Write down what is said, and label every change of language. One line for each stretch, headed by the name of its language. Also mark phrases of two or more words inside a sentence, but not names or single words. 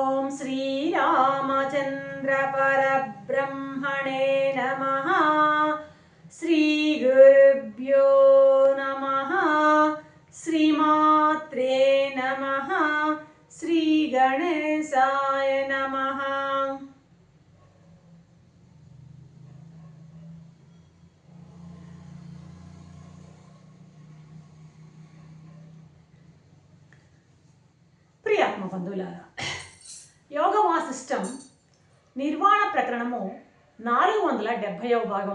Sanskrit: श्रीरामचंद्र परब्रह्मणे नमः। श्रीगुरुभ्यो नमः। श्रीमात्रे नमः। श्रीगणेशाय नमः।
Telugu: ప్రియాత్మ బంధువులారా, యోగ వాసిష్టం నిర్వాణ ప్రకరణము 470వ భాగం.